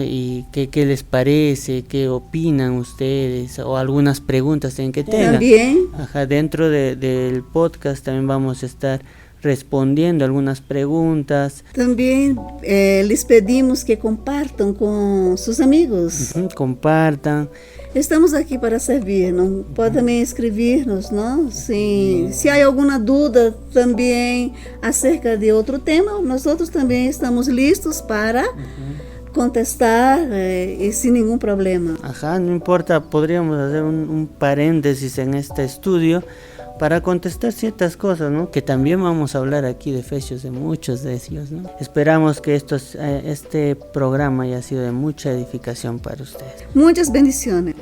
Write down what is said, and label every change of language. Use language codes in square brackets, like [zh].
[es] Y qué les parece, qué opinan ustedes, o algunas preguntas que tengan. También. Dentro del podcast también vamos a estar respondiendo algunas preguntas. También les pedimos que compartan con sus amigos. Compartan. [pt] Estamos aqui para servir, não? Pode também escrever-nos, não? Se há alguma dúvida também acerca de outro tema, nós outros também estamos [es] listos para contestar y sin ningún problema. No importa, podríamos hacer un paréntesis en este estudio para contestar ciertas cosas, ¿no? Que también vamos a hablar aquí de Efesios, de muchos de ellos, ¿no? Esperamos que este programa haya sido de mucha edificación para ustedes. Muchas bendiciones.